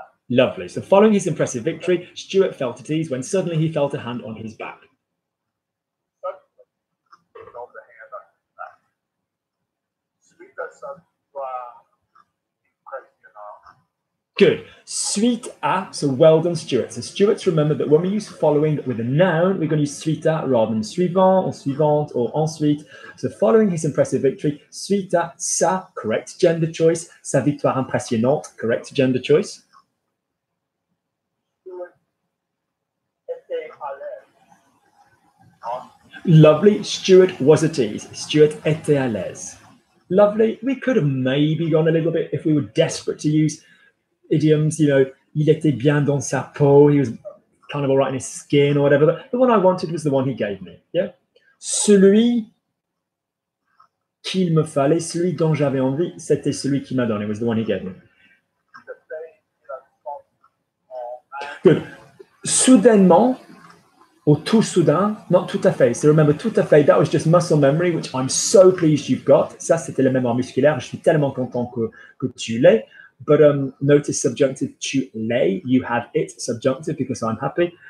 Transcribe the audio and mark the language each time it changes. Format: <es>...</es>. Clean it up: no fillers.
<en>Lovely. So following his impressive victory, Stuart felt at ease when suddenly he felt a hand on his back. Suddenly, felt the hand on his back.</en> <fr>Suite à ça doit impressionnant.</fr> <en>Good. Suite à, so well done, Stuart. So Stuart's remembered that when we use following with a noun, we're going to use suite à rather than suivant or suivante or ensuite. So following his impressive victory, suite à sa, correct gender choice,</en> <fr>sa victoire impressionnante,</fr> <en>correct gender choice.</en> <fr>Stuart était à l'aise.</fr> <en>Lovely. Stuart was at ease.</en> <fr>Stuart était à l'aise.</fr> <en>Lovely. We could have maybe gone a little bit if we were desperate to use idioms, you know,</en> <fr>il était bien dans sa peau,</fr> <en>he was kind of all right in his skin or whatever. But the one I wanted was the one he gave me. Yeah.</en> <fr>Celui qu'il me fallait, celui dont j'avais envie, c'était celui qui m'a donné.</fr> <en>It was the one he gave me.</en> <fr>Good. Soudainement, or tout soudain, not tout à fait.</fr> <en>So remember, tout à fait, that was just muscle memory, which I'm so pleased you've got.</en> <fr>Ça, c'était la mémoire musculaire. Je suis tellement content que tu l'aies.</fr> <en>But notice subjunctive, tu l'es. You have it, subjunctive, because I'm happy.</en>